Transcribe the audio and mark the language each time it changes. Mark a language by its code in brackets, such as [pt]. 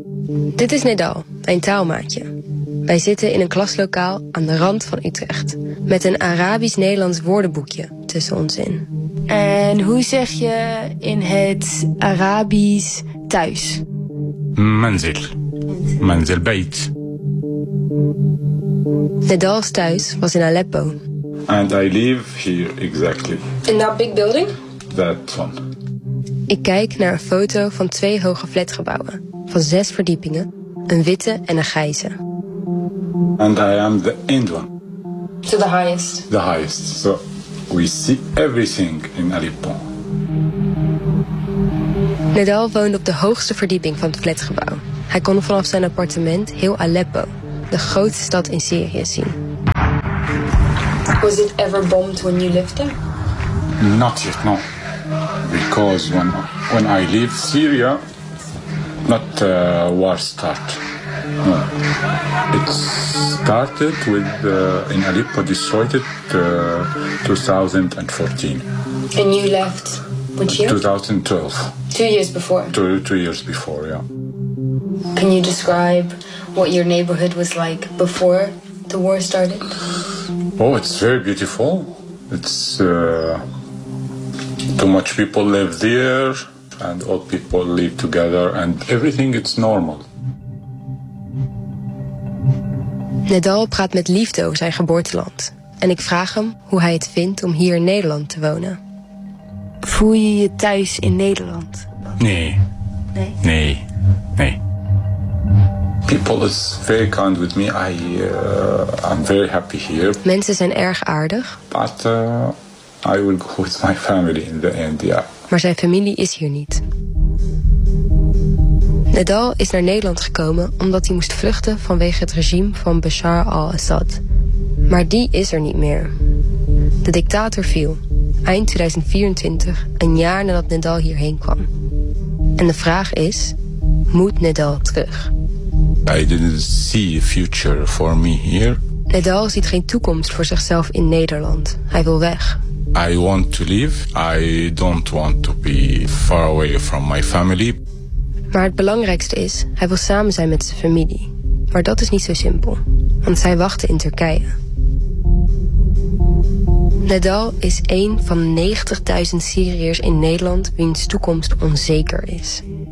[nl] Dit is Nedal, mijn taalmaatje. Wij zitten in een klaslokaal aan de rand van Utrecht met een Arabisch-Nederlands woordenboekje tussen ons in. En hoe zeg je in het Arabisch thuis? [ar] Manzil. Manzil bayt. [nl] Nedal's thuis was in Aleppo. [en] And I live here exactly. In that big building? That one. [nl] Ik kijk naar een foto van twee hoge flatgebouwen van 6 verdiepingen, een witte en een grijze. [en] And I am the end one. To the highest. The highest. So we see everything in Aleppo. [nl] Nedal woonde op de hoogste verdieping van het flatgebouw. Hij kon vanaf zijn appartement heel Aleppo, de grootste stad in Syrië, zien. [en] Was it ever bombed when you lived there? Not yet, no. Because when I leave Syria, not war start. No. It started with in Aleppo, destroyed it 2014. And you left which year? 2012. 2 years before? Two years before, yeah. Can you describe what your neighborhood was like before the war started? Oh, it's very beautiful. It's too much people live there, and old people live together, and everything is normal. [nl] Nedal praat met liefde over zijn geboorteland. En ik vraag hem hoe hij het vindt om hier in Nederland te wonen. Voel je je thuis in Nederland? Nee. Nee? Nee. Nee. [en] People is very kind with me. I'm very happy here. [nl] Mensen zijn erg aardig. [en] But I will go with my family in the end, yeah. [nl] Maar zijn familie is hier niet. Nedal is naar Nederland gekomen omdat hij moest vluchten vanwege het regime van Bashar al-Assad. Maar die is er niet meer. De dictator viel eind 2024, een jaar nadat Nedal hierheen kwam. En de vraag is, moet Nedal terug? [en] I didn't see a future for me here. [nl] Nedal ziet geen toekomst voor zichzelf in Nederland. Hij wil weg. [en] I want to live. I don't want to be far away from my family. [nl] Maar het belangrijkste is, hij wil samen zijn met zijn familie. Maar dat is niet zo simpel, want zij wachten in Turkije. Nedal is één van 90.000 Syriërs in Nederland wiens toekomst onzeker is.